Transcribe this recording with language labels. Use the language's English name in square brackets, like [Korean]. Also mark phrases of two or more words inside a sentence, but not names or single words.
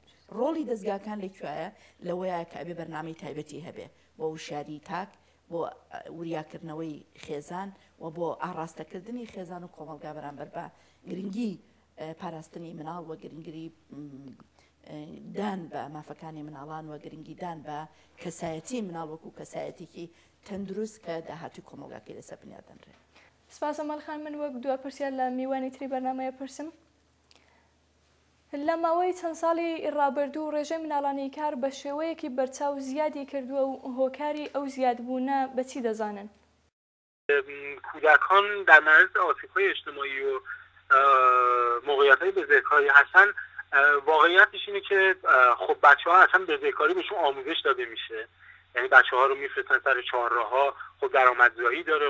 [Central Kurdish] ڕۆڵی دەستگاکان لەکوایە؟ لەوەیە کە ئەبێ بەرنامەی تایبەتی هەبێ بۆ وشاری تاک، بۆ وریاکردنەوەی خێزان و بۆ ئاڕاستەکردنی خێزان و کۆمەلگا بەرامبەر بە گرنگی پاراستنی مناڵ و گرنگری دان بە مافەکانی مناڵان و گرنگی دان بە کەسایەتی مناڵ وەکو کەسایەتێکی تەندروست کە داهاتوی کۆمەلگاکەی لەسەر بنیاد دەنرێت. سپاس ئەمەلخان، من وەک دووە پرسیار لە میوانی تری بەرنامەیە پرسم. لە ماوەی چەند ساڵی ڕابردوو ڕێژەی مناڵانی کار بە شێوەیەکی بەرچاو زیادی کردووە و هۆکاری ئەو زیادبوونە بەچی دەزانن؟ [Persian] کودکان در معرض آسیب‌های اجتماعی و موقعیت‌های بزهکاری هستن. واقعیتش اینه که خب بچه‌ها اصلا بزهکاری بهشون آموزش داده میشه، یعنی بچه‌ها رو میفرستن سر چهارراها. خب درآمدزایی داره.